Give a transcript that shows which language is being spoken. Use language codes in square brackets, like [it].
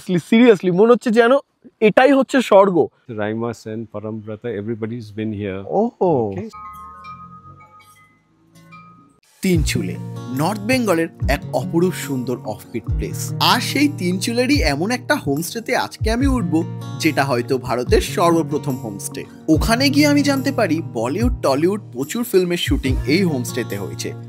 [bn] Seriously মনে হচ্ছে যেন এটাই হচ্ছে স্বর্গ। [en] Raima Sen, Parambrata, everybody's been here. Okay. [bn] Tinchuley north বেঙ্গলের এক অপরূপ সুন্দর অফবিট প্লেস। আর সেই তিনচুলেরই এমন একটা হোমস্টেতে আজকে আমি উঠবো যেটা হয়তো ভারতের সর্বপ্রথম হোমস্টে। ওখানে গিয়ে আমি জানতে পারি বলিউড টলিউড প্রচুর ফিল্মের শুটিং এই হোমস্টেতে হয়েছে।